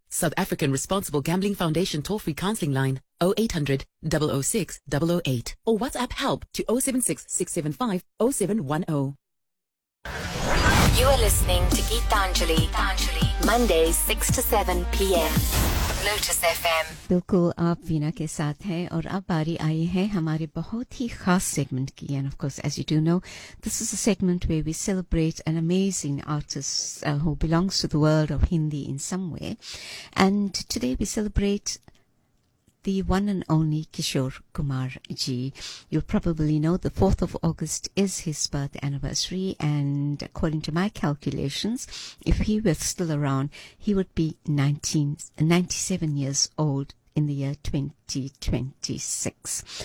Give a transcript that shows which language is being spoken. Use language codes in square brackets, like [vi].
[en] South African Responsible Gambling Foundation toll-free counseling line 0800 006 008 or WhatsApp help to 076 675 0710. You are listening to Geetanjali, Mondays 6 to 7 p.m. Lotus FM. [hi] बिल्कुल आप वीना के साथ हैं और अब बारी आई है हमारे बहुत ही खास सेगमेंट की. [en] And of course as you do know this is a segment where we celebrate an amazing artist who belongs to the world of Hindi in some way. And today we celebrate the one and only Kishore Kumar ji. You probably know the 4th of August is his birth anniversary, and according to my calculations, if he were still around, he would be 97 years old in the year 2026.